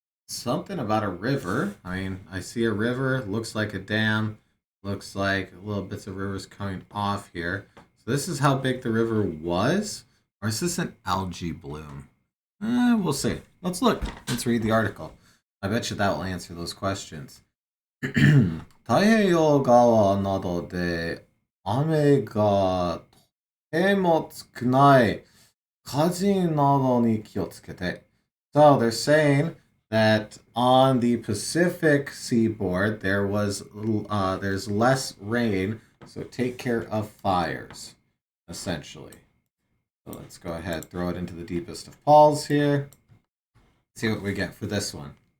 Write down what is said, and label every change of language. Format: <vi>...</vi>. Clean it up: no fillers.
<en>Something about a river. I mean, I see a river. Looks like a dam. Looks like little bits of rivers coming off here. So this is how big the river was? Or is this an algae bloom? We'll see. Let's look. Let's read the article. I bet you that will answer those questions.</en> <ja>太平洋側などで雨がとても少ない火事などに気をつけて.</ja> <en>So they're saying that on the Pacific seaboard there's less rain, so take care of fires, essentially. So let's go ahead, throw it into the deepest of pools here. See what we get for this one.</en>